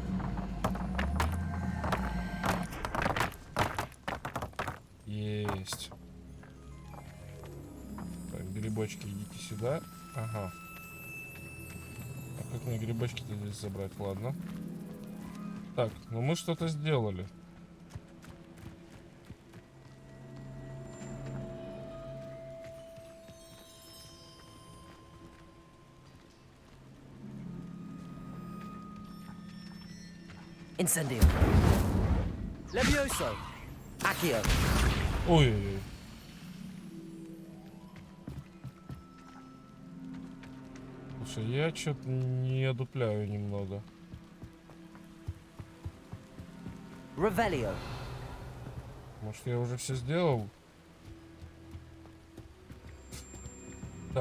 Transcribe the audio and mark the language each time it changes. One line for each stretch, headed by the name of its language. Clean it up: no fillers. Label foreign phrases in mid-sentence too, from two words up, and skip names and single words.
Russian: Есть. Так, грибочки, идите сюда. Ага. А как мне грибочки-то здесь забрать? Ладно. Так, ну мы что-то сделали.
Latin: Incendio. Levioso. Accio.
Russian: Ой-ой-ой. Слушай, я что-то не одупляю немного.
Latin: Revelio.
Russian: Может, я уже все сделал? Так.